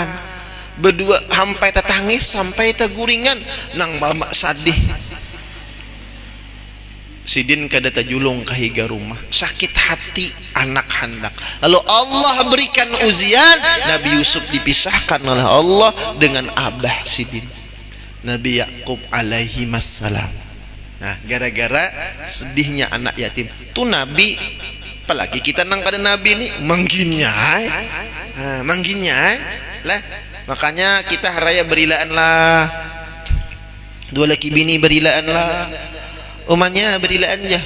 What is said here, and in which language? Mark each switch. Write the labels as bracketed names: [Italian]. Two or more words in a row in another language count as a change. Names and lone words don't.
[Banjar] Berdua sampai tetangis, sampai teguringan nang mama sadih. Sidin kada tajulung kahiga rumah, sakit hati anak handak. [Indonesian] Lalu Allah berikan ujian, Nabi Yusuf dipisahkan oleh Allah dengan abah Sidin, Nabi Yakub [Arabic] alaihi wassalam. [Banjar] Nah, gara-gara sedihnya anak yatim tuh Nabi, apalagi kita nang kada Nabi nih mangginyai, lah. Makanya kita haraya berilaan lah, dua laki bini berilaan lah, umanya berilaan aja.